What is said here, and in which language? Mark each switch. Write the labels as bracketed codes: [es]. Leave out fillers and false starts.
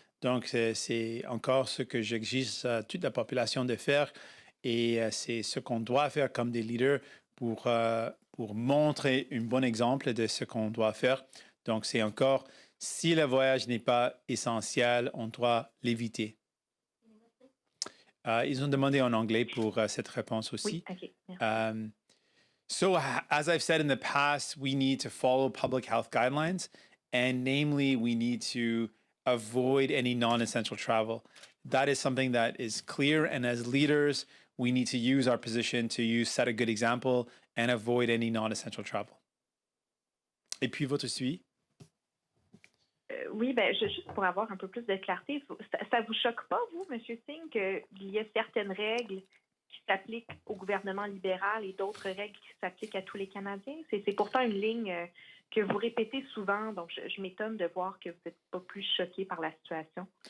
[fr] Donc, c'est encore ce que j'exige à toute la population de faire et c'est ce qu'on doit faire comme des leaders pour montrer un bon exemple de ce qu'on doit faire. Donc, c'est encore, si le voyage n'est pas essentiel, on doit l'éviter. Ils ont demandé en anglais pour cette réponse aussi. Oui, OK. [en] So, as I've said in the past, we need to follow public health guidelines, and namely, we need to avoid any non-essential travel. That is something that is clear, and as leaders, we need to use our position to set a good example and avoid any non-essential travel. [fr] Et puis, votre suivi? Oui, ben, juste pour avoir un peu plus de clarté, ça vous choque pas, vous, M. Singh, qu'il y ait certaines règles qui s'appliquent au gouvernement libéral et d'autres règles qui s'appliquent à tous les Canadiens? C'est pourtant une ligne que vous répétez souvent, donc je m'étonne de voir que vous n'êtes pas plus choqué par la situation.